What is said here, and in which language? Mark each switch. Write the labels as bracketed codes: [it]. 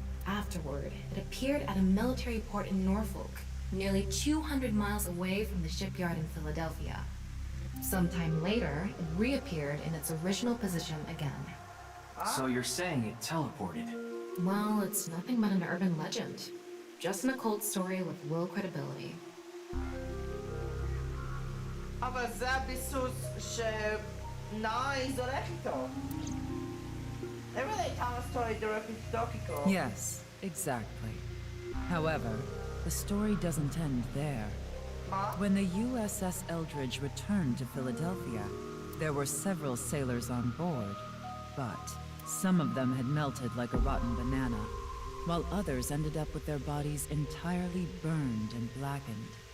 [en] Afterward, it appeared at a military port in Norfolk, nearly 200 miles away from the shipyard in Philadelphia. Sometime later, it reappeared in its original position again. So you're saying it teleported? Well, it's nothing but an urban legend. Just an occult story with low credibility. [he] אבל זה הביסוס שנייס הולך איתו. [en] They really tell a story directly to Tokiko. Yes, exactly. However, the story doesn't end there. When the USS Eldridge returned to Philadelphia, there were several sailors on board, but some of them had melted like a rotten banana, while others ended up with their bodies entirely burned and blackened.